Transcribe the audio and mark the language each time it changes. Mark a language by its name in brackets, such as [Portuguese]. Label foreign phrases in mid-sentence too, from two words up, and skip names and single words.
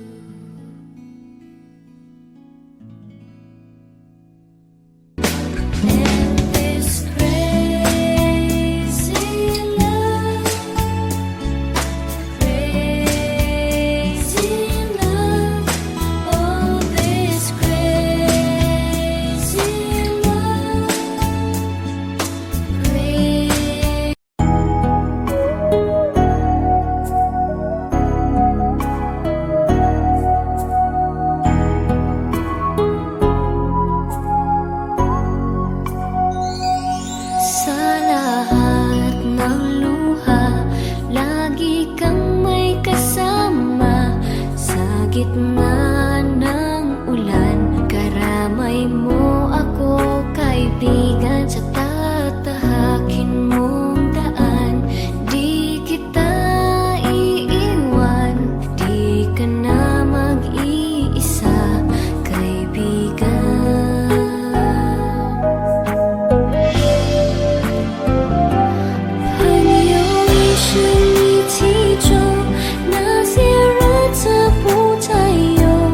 [English] And this crazy love, crazy love. Oh, this crazy love, crazy. [Filipino] Sa lahat ng luha, lagi kang may kasama. Sa gitna ng ulan, karamay mo ako, kaibigan. Sa tatahakin mong daan, di kita iiwan. Di ka na mag-iisa, kaibigan. [Chinese] 朋友一生一起走，那些日子不再有。